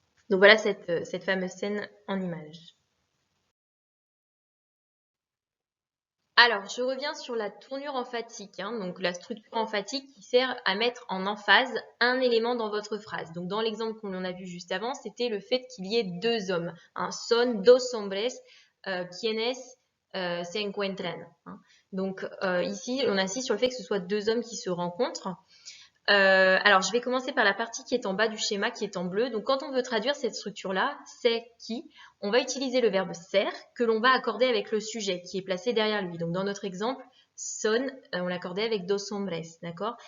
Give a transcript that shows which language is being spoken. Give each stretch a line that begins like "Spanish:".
French: Donc voilà cette fameuse scène en image. Alors, je reviens sur la tournure emphatique, hein, donc la structure emphatique qui sert à mettre en emphase un élément dans votre phrase. Donc, dans l'exemple qu'on a vu juste avant, c'était le fait qu'il y ait deux hommes.
Spanish: Hein, son dos hombres quienes se encuentran. Hein.
French: Donc, ici, on insiste sur le fait que ce soit deux hommes qui se rencontrent. Alors, je vais commencer par la partie qui est en bas du schéma, qui est en bleu. Donc, quand on veut traduire cette structure-là, c'est qui, on va utiliser le verbe ser que l'on va accorder avec le sujet qui est placé derrière lui. Donc, dans notre exemple, son, on l'accordait avec
Spanish: dos hombres,
French: d'accord?